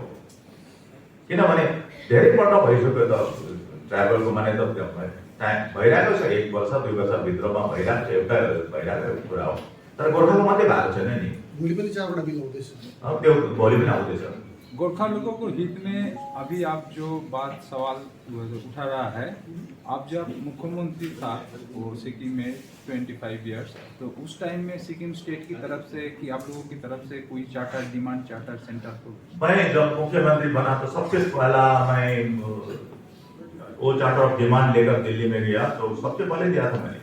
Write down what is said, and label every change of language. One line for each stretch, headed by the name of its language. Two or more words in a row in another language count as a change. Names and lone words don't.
Nepali: किनभने धेरै पल्ट भइसक्यो त ट्राइबलको माने त टाइम भइरहेको छ, 1 वर्ष 2 वर्षभित्रमा भइरहेको छ, एउटा भइरहेको कुरा हो। तर गोर्खाको मात्रै भएको छैन नि, भोलि पनि 4वटा बिल आउँदैछ। अब त्यो भोलि पनि आउँदैछ।
Hindi: गोरखा लोगों को हित में अभी आप जो बात सवाल उठा रहा है, आप जब मुख्यमंत्री था वो सिक्किम में 25 इयर्स, तो उस टाइम में सिक्किम स्टेट की तरफ से कि आप लोगों की तरफ से कोई
English: charter demand charter centre
Hindi: को? मैं जब मुख्यमंत्री बना तो सबसे पहला मैं वो
English: charter of demand
Hindi: लेकर दिल्ली में गया, तो सबसे पहले दिया था मैंने।